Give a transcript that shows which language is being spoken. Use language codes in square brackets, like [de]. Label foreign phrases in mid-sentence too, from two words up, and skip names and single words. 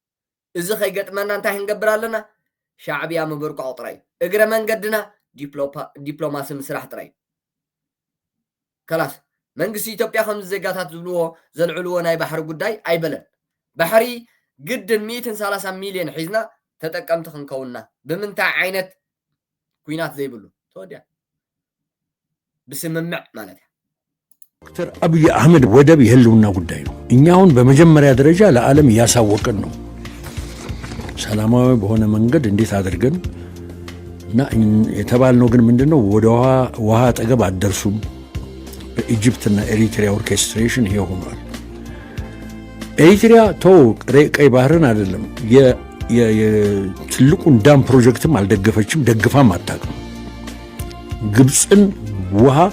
[ti] እዚ ከይገጥመና እንታይ ክንገብር ኣለና ሻዕቢያ ምብርቋዕ ጥራይ እግረ መንገድና ዲፕሎማሲ ምስራሕ ጥራይ ከላስ መንግስቲ ኢትዮጵያ ከም ዜጋታት ዝብልዎ ዘልዕልዎ ናይ ባሕሪ ጉዳይ ኣይበለን ባሕሪ ግድን 130 ሚልዮን ሒዝና ተጠቀምቲ ክንከውና ብምንታይ ዓይነት ኩናት ዘይብሉ ተወዲያ ብስምምዕ ማለት [am] ዶክተር አብይ አህመድ ወደብ የህልውና ጉዳይ ነው እኛውን በመጀመሪያ ደረጃ ለዓለም ያሳወቀን ነው ሰላማዊ በሆነ መንገድ እንዴት አድርገን እና የተባልነው ግን ምንድነው ወደ ውሃ አጠገብ አደርሱም በኢጂፕትና ኤሪትሪያ ኦርኬስትሬሽን ይሄ ሆኗል ኤሪትሪያ ቀይ ባህርን አይደለም የትልቁን [en] dam project [am] አልደገፈችም ደግፋም አታውቅም ግብፅን ውሃ